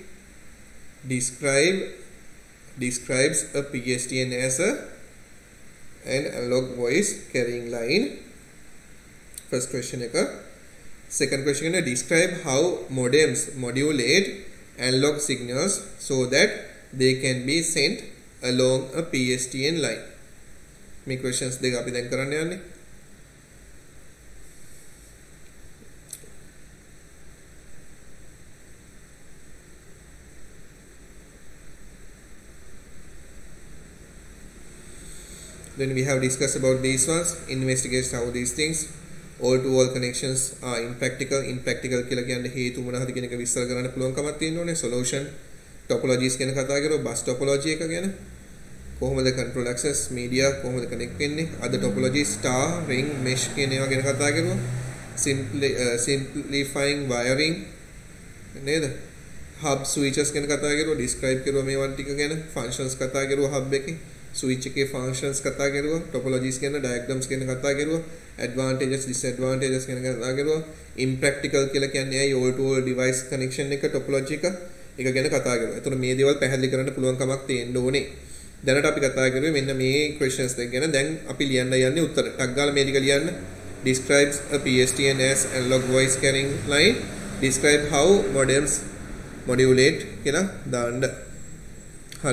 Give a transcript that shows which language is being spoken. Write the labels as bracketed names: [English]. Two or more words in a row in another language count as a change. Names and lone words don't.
[English] Describes a PSTN as an analog voice carrying line. First question eka. Second question is describe how modems modulate analog signals so that they can be sent along a PSTN line. [Sinhala] මේ questions දෙක අපි දැන් කරන්න යන්නේ. [English] Then we have discussed about these ones. Investigate how these things all-to-all connections are impractical. [Sinhala] Impractical කියලා කියන්නේ හේතු මොනවාද කියන එක විස්තර කරන්න පුළුවන් කමක් තියෙන්න ඕනේ. [English] Solution topologies [Sinhala] ගැන කතා කරලා [English] bus topology [Sinhala] එක ගැන කොහොමද [English] control access media [Sinhala] කොහොමද connect වෙන්නේ. අද [English] topology star ring mesh [Sinhala] කියන ඒවා ගැන කතා කරුවා. [English] simplifying wiring නේද? hub switches [Sinhala] ගැන කතා කරුවා, describe කරුවා මේවන් ටික ගැන, functions කතා කරුවා hub එකේ, switch එකේ functions කතා කරුවා, topologies ගැන, diagrams ගැන කතා කරුවා, [English] advantages disadvantages [Sinhala] ගැන කතා කරුවා, impractical කියලා කියන්නේ ඇයි [English] all to all device connection [Sinhala] එක topology එක ගැන කතා කරුවා. එතකොට මේ දේවල් පැහැදිලි කරන්න පුළුවන් කමක් තියෙන්න ඕනේ. දැනට අපි කතා කරුවේ මෙන්න මේ questions දෙක ගැන. දැන් අපි ලියන්න යන්නේ උත්තර. ටක් ගාලා මේ ටික ලියන්න. [English] Describes a PSTN as analog voice carrying line. Describe how modems modulate [Sinhala] කියලා දාන්න. හරි.